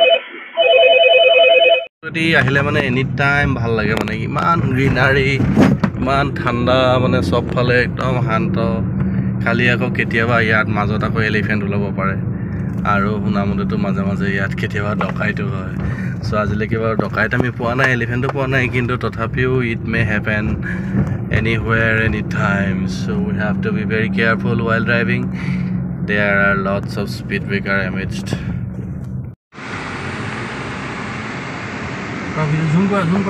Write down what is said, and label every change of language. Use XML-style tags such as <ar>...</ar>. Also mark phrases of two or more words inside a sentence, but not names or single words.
<as>যদি আহিলে মানে</as> <en>any time</en> <as>ভাল লাগে মানে ইমান গ্ৰীনাৰী ইমান ঠাণ্ডা মানে চবফালে একদম শান্ত খালি আকৌ কেতিয়াবা ইয়াত মাজত আকৌ এলিফেণ্ট ওলাব পাৰে আৰু শুনামতেতো মাজে মাজে ইয়াত কেতিয়াবা ডকাইতো হয় চ' আজিলৈকে বাৰু ডকাইত আমি পোৱা নাই এলিফেণ্টো পোৱা নাই কিন্তু তথাপিও</as> <en>it may happen anywhere anytime so we have to be very careful while driving there are lots of speed breaker amidst zoom kar</en>